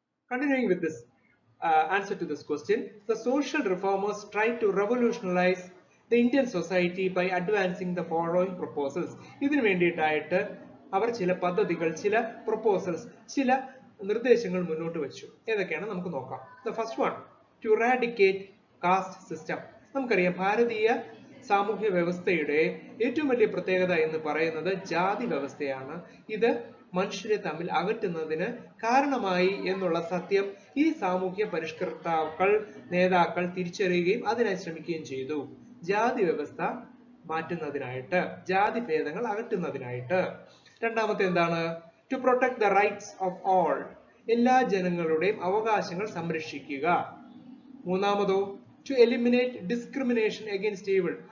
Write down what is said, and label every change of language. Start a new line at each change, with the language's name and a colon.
English: Continuing with this answer to this question, the social reformers tried to revolutionize the Indian society by advancing the following proposals.
Malayalam: ഇതിനു വേണ്ടിയിട്ടായിട്ട് അവർ ചില പദ്ധതികൾ, ചില proposals, ചില നിർദ്ദേശങ്ങൾ മുന്നോട്ട് വെച്ചു. ഏതൊക്കെയാണ് നമുക്ക് നോക്കാം.
English: The first one, to eradicate caste system.
Malayalam: നമുക്കറിയാം ഭാരതീയ സാമൂഹ്യ വ്യവസ്ഥയുടെ ഏറ്റവും വലിയ പ്രത്യേകത എന്ന് പറയുന്നത് ജാതി വ്യവസ്ഥയാണ്. ഇത് മനുഷ്യരെ തമ്മിൽ അകറ്റുന്നതിന് കാരണമായി എന്നുള്ള സത്യം ഈ സാമൂഹ്യ പരിഷ്കർത്താക്കൾ, നേതാക്കൾ തിരിച്ചറിയുകയും അതിനായി ശ്രമിക്കുകയും ചെയ്തു. ജാതി വ്യവസ്ഥ മാറ്റുന്നതിനായിട്ട്, ജാതി ഭേദങ്ങൾ അകറ്റുന്നതിനായിട്ട്. രണ്ടാമത്തെ എന്താണ്?
English: To protect the rights of all.
Malayalam: എല്ലാ ജനങ്ങളുടെയും അവകാശങ്ങൾ സംരക്ഷിക്കുക. മൂന്നാമതോ,
English: to eliminate discrimination against evil.